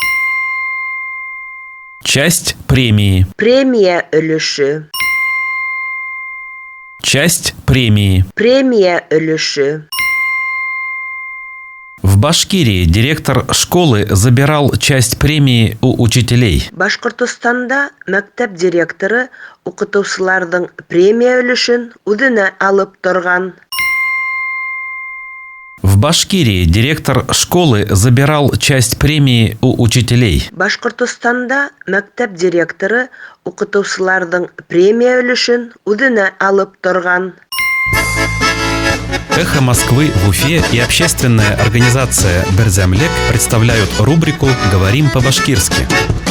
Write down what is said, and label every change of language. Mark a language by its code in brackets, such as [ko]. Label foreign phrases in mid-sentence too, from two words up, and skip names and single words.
[ru] Часть премии. [tt] Премия өлеше. [ru] Часть премии. [tt] Премия өлеше. [ru] В Башкирии директор школы забирал часть премии у учителей. [tt] Башкортостанда мәктәп директоры укытучыларның премия өлешен үзенә алып торган. [ru] В Башкирии директор школы забирал часть премии у учителей. [tt] Башкортостанда мәктәп директоры укытучыларның премия өлешен үзенә алып торган. [ru] «Эхо Москвы» в Уфе и общественная организация «Берзямлек» представляют рубрику «Говорим по-башкирски».